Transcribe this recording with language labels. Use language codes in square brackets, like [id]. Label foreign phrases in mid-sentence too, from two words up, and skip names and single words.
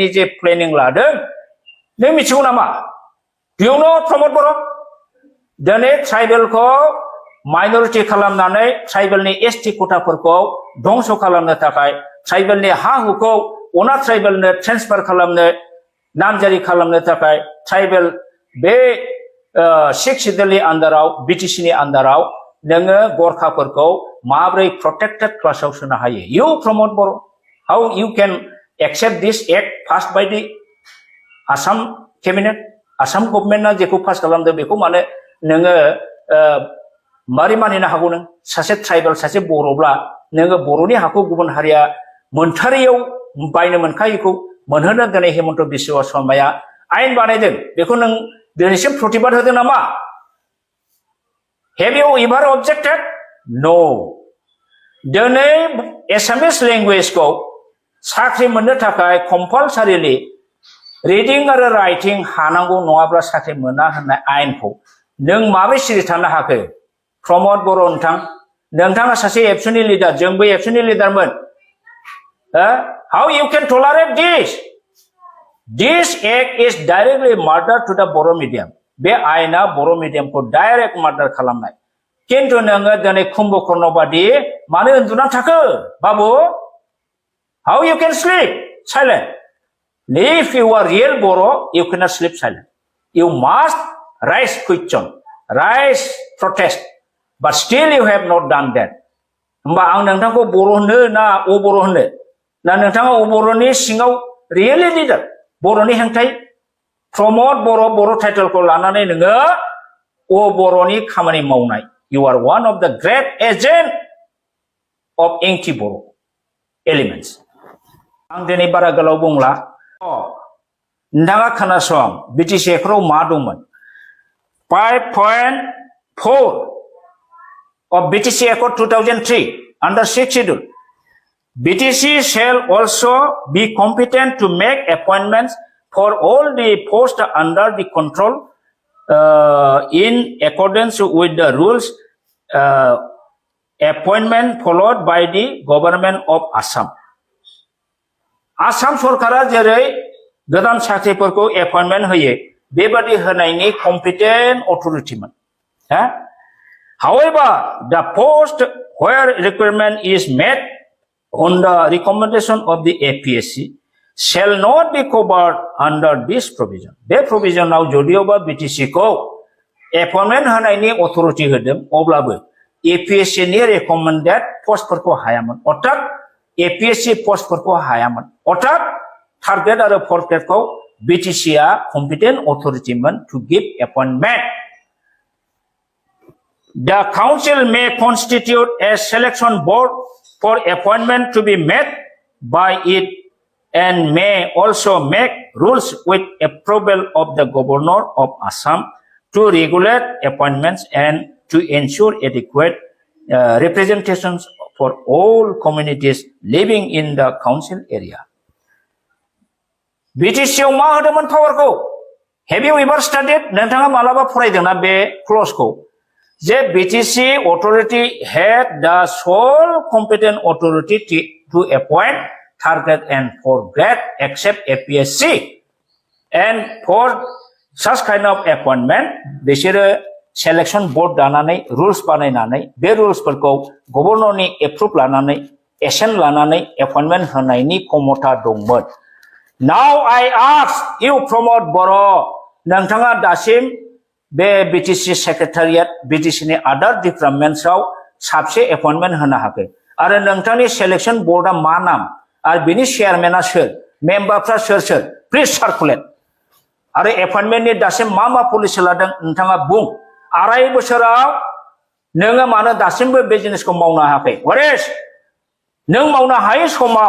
[brx] जे प्लेनिं लादों नों मिथिगौ नामा [en] You know [brx] प्रमोद बर' दिनै ट्राइबेलखौ माइनरिटि खालामनानै ट्राइबेलनि एसटि कोटाफोरखौ धंस खालामनो थाखाय ट्राइबेलनि हा हुखौ अना ट्राइबेलनो ट्रेन्सफार खालामनो नामजारि खालामनो थाखाय ट्राइबेल बे 6 शेड्यूलनि आन्दाराव BTC नि आन्दाराव नोङो गरखाफोरखौ माब्रै प्रोटेक्टेड क्लासाव सोनो हायो [en] You प्रमोद बर' how you can accept this act passed by the Assam cabinet [brx] आसाम गभर्नमेन्टआ जेखौ पास खालामदों बेखौ माने नोङो मारै मानिनो हागौ नों सासे ट्राइबेल सासे बर'ब्ला नोङो बर'नि हाखौ गुबुन हारिया मोनथारियाव बायनो मोनखायैखौ मोनहोनो दिनै हेमन्त बिस्व शर्माया आयेन बानायदों बेखौ नों दिनैसिम प्रतिबाद होदों नामा [en] Have you ever objected? No. [brx] दिनै एसामिस लेंगुवेजखौ साख्रि मोननो थाखाय [en] compulsorily reading [brx] आरो राइटिं हानांगौ नङाब्ला साख्रि मोना होननाय आयेनखौ नों माबोरै सिरि थानो हाखो प्रमोद बर' नोंथाङा सासे एबसुनि लिडार जोंबो एबसुनि लिडारमोन [en] How you can tolerate this? This act is directly murder to the Boro medium. [brx] बे आयेना बर' मिडियामखौ [en] direct murder [brx] खालामनाय किन्तु नोङो दिनै कुम्भकर्ण बादि मानो उन्दुना थाखो बाबु [en] How you can sleep silent? If you are real Boro, you cannot sleep silent. You must raise question, raise protest, but still you have not done that. [brx] होमबा आं नोंथांखौ बर' होनो ना अ बर' होनो ना नोंथाङा अ बर'नि सिङाव [en] really leader [brx] बर'नि हेंथायै प्रमोद बर' टाइटेलखौ लानानै नोङो अ बर'नि खामानि मावनाय [en] You are one of the great agent of anti-Boro elements. [brx] आं दिनै बारा गोलाव बुंला नोंथाङा खोनासं BTC फोराव मा दंमोन [en] 5.4 of BTC Accord 2003 under 6th schedule BTC shall also be competent to make appointments for all the posts under the control in accordance with the rules appointment followed by the government of Assam. [brx] आसाम सरकारा जेरै गोदान साख्रिफोरखौ एपइन्टमेन्ट होयो बेबादि होनायनि [en] competent authority However, the post where requirement is met on the recommendation of the APSC shall not be covered under this provision. [brx] बे provisionआव जदियोबा BTC खौ एपइन्टमेन्ट होनायनि अथरिटि होदों अब्लाबो APSC नि रेकमेन्डेड पोस्टफोरखौ हायामोन अर्थात APSC पोस्टफोरखौ हायामोन अर्थात [en] third grade [brx] आरो फोर्थ ग्रेडखौ BTC आ [en] competent authority to give appointment The council may constitute a selection board for appointment to be made by it and may also make rules with approval of the governor of Assam to regulate appointments and to ensure adequate representations for all communities living in the council area. [brx] BTC आव मा होदोंमोन पावारखौ [en] Have you ever studied [brx] नोंथाङा मालाबा फरायदोंना बे क्लजखौ जे [en] BTC authority had the sole competent authority to appoint third grade and fourth grade except APSC and for such kind of appointment [brx] बिसोरो selection board दानानै rules बानायनानै बे रुल्सफोरखौ गभर्नरनि एप्रुभ लानानै एक्शन लानानै एपइन्टमेन्ट होनायनि क्षमता दंमोन [en] Now I ask you Pramod Boro [brx] नोंथाङा दासिम बे BTC सेक्रेटारियेट BTC नि आदार डिपार्टमेन्टसआव साबसे एपइन्टमेन्ट होनो हाखै आरो नोंथांनि सिलेक्शन बोर्डआ मा नाम आरो बिनि चेयारमेना सोर मेम्बारफ्रा सोर सोर [en] please circulate [brx] आरो एपइन्टमेन्टनि दासिम मा पलिसि लादों नोंथाङा बुं 2.5 बोसोराव नोङो मानो दासिमबो बे जिनिसखौ मावनो हायाखै वरेस नों मावनो हायै समाव